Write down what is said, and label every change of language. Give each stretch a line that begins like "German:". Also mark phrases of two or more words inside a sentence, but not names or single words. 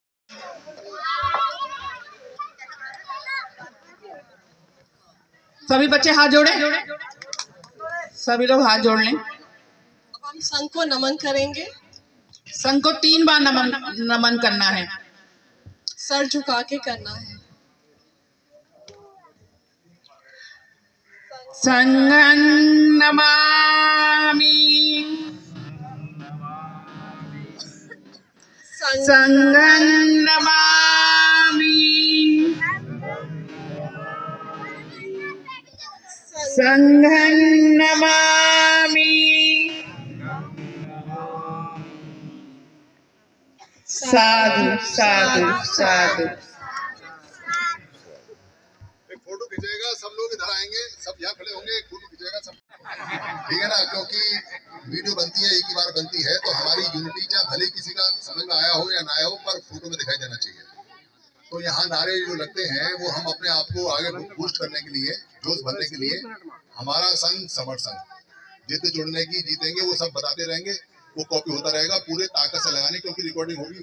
Hindi: सभी बच्चे हाथ जोड़े, सभी लोग हाथ जोड़ लें। हम संघ को नमन करेंगे। संघ को 3 बार नमन करना है। सर झुका के करना है।
Pali: संघं नमामि, संघं नमामि, संघं नमामि, साधु साधु साधु।
Hindi: एक फोटो खिंचेगा, सब लोग इधर आएंगे, सब यहाँ खड़े होंगे, एक फोटो खिंचेगा सब, ठीक है ना? क्योंकि वीडियो बनती है, एक ही बार बनती है, तो हमारी यूनिटी चाहे भले किसी का समझ में आया हो या ना आया हो, पर फोटो में दिखाई देना चाहिए। तो यहाँ नारे जो लगते हैं वो हम अपने आप को आगे बूस्ट करने के लिए, जोश भरने के लिए, हमारा संघ समर संघ, जितने जुड़ने की जीतेंगे वो सब बताते रहेंगे, वो कॉपी होता रहेगा पूरे ताकत से लगाने, क्योंकि रिकॉर्डिंग होगी।